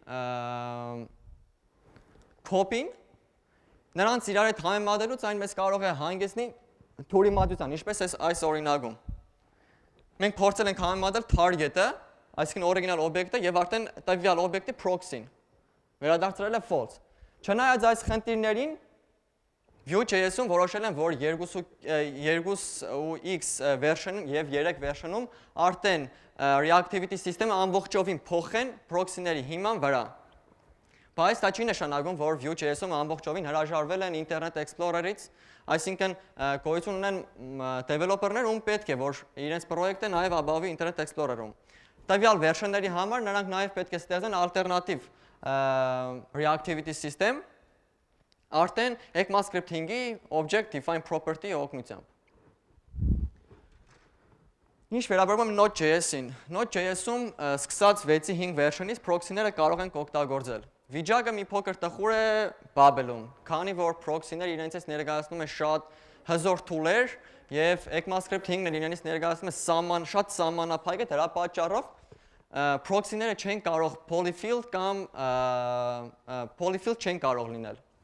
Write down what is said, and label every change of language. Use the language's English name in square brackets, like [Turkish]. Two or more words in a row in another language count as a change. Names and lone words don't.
[Armenian] copy-ն, նրանց իրար հետ համեմատելուց այն մեզ կարող է հանգեցնի թյուրիմատության, ինչպես այս օրինակում։ Մենք փորձել ենք համեմատել target-ը, այսինքն օրիգինալ օբյեկտը եւ արդեն տվյալ օբյեկտի proxy-ն վերադարձրել է false։ Չնայած այս խնդիրներին Vue.js-ում որոշել են, որ 2.x version-ում եւ 3 version-ում արդեն [English] reactivity system-ը [Armenian] ամբողջովին փոխեն proxy-ների հիման վրա։ Բայց դա չի նշանակում, որ Vue.js-ում ամբողջովին հրաժարվել են Internet Explorer-ից, այսինքն գոյություն ունեն developer-ներ, ում պետք է, որ իրենց պրոյեկտը նաև ապահովի Internet Explorer-ում։ Տվյալ version-ների համար նրանք նաև պետք է ստեղծեն ալտերնատիվ [English] reactivity system, [Armenian] արդեն ECMAScript-ի [English] object define property-ի [Armenian] օգնությամբ։ Ինչ վերաբերում է Node.js-ին, Node.js-ում սկսած 6.5 version-ից proxy-ները կարող ենք օգտագործել։ Վիճակը մի փոքր տխուր է Babel-ում, քանի որ proxy-ները իրենցից ներկայացնում են շատ հզոր tool-եր եւ ECMAScript 5-ն իրենից ներկայացնում է շատ սահմանափակ է, դրա պատճառով proxy-ները չեն կարող polyfill կամ polyfill չեն կարող լինել։